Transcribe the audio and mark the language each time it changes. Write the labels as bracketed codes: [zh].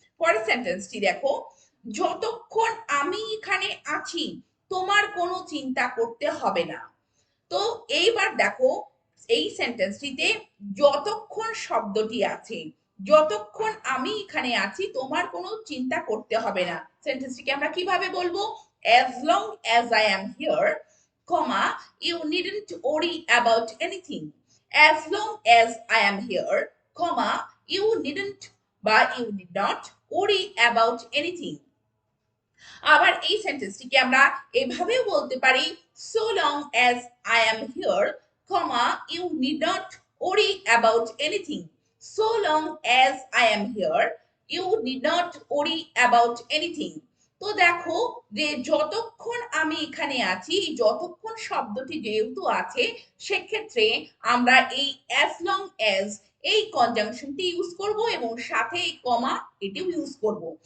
[bn] পরের সেন্টেন্সটি দেখো, যতক্ষণ আমি এখানে আছি তোমার কোনো চিন্তা করতে হবে না। তো এইবার দেখো এই সেন্টেন্সটিতে যতক্ষণ শব্দটি আছে, যতক্ষণ আমি এখানে আছি তোমার কোনো চিন্তা করতে হবে না। সেন্টেন্সটিকে আমরা কিভাবে বলবো? [en] as long as I am here, comma, you needn't worry about anything. as long as I am here, comma, you needn't বা you need not worry about anything. [bn] আবার এই সেন্টেন্সটিকে আমরা এভাবেও বলতে পারি, [en] so long as I am here, comma, you need not worry about anything. so long as I am here, you need not worry about anything. [bn] তো দেখো যে যতক্ষণ আমি এখানে আছি, যতক্ষণ শব্দটি যেহেতু আছে, সেক্ষেত্রে আমরা এই as long as এই কনজাংশনটি ইউজ করব, এবং সাথে এই কমা এটিও ইউজ করব।